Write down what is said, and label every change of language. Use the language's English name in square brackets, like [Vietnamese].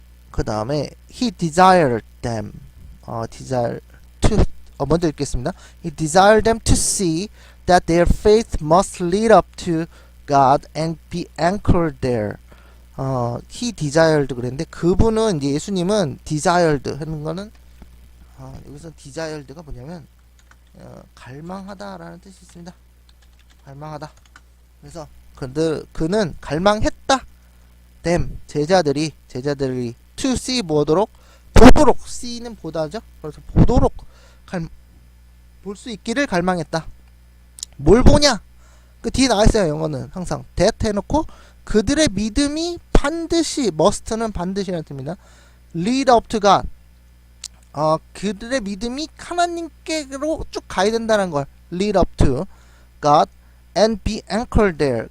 [Korean] 그 다음에 [English] he desired them desire to [Korean] 먼저 읽겠습니다. [English] he desired them to see that their faith must lead up to God and be anchored there. he desired [Korean] 그랬는데 그분은 이제 예수님은 desired 하는 거는 여기서 desired가 뭐냐면 갈망하다라는 뜻이 있습니다. 갈망하다. 그래서 그는 갈망했다. them 제자들이 [English] to see [Korean] 보도록 see는 보다죠. 그래서 보도록 볼 수 있기를 갈망했다. 뭘 보냐? 그 뒤에 나와 있어요. 영어는 항상 that 해놓고 그들의 믿음이 반드시 must는 반드시라는 뜻입니다. [English] lead up to God. [Korean] 그들의 믿음이 하나님께로 쭉 가야 된다는 걸 [English] lead up to God and be anchored there.